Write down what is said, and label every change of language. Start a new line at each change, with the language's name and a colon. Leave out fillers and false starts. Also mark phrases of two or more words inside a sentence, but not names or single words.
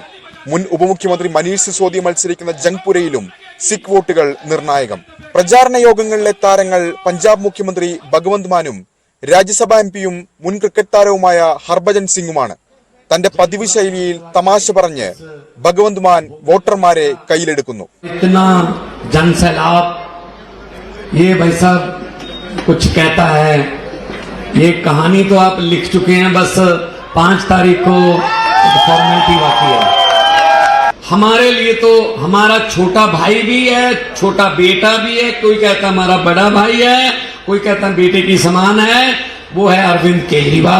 Malayalam: മുൻ ഉപമുഖ്യമന്ത്രി മനീഷ് സിസോദിയ മത്സരിക്കുന്ന ജംഗ്പുരയിലും സിഖ് വോട്ടുകൾ നിർണായകം. പ്രചാരണ യോഗങ്ങളിലെ താരങ്ങൾ പഞ്ചാബ് മുഖ്യമന്ത്രി ഭഗവന്ത് മാനും രാജ്യസഭാ MP-യും മുൻ ക്രിക്കറ്റ് താരവുമായ ഹർഭജൻ സിംഗുമാണ്. തന്റെ പതിവ് ശൈലിയിൽ തമാശ പറഞ്ഞ് ഭഗവന്ത് മാൻ വോട്ടർമാരെ കയ്യിലെടുക്കുന്നു.
Hindi: ये कहानी तो आप लिख चुके हैं, बस 5 तारीख को फॉर्मेलिटी बाकी है. हमारे लिए तो हमारा छोटा भाई भी है, छोटा बेटा भी है, कोई कहता हमारा बड़ा भाई है, कोई कहता बेटे की समान है, वो है अरविंद केजरीवाल.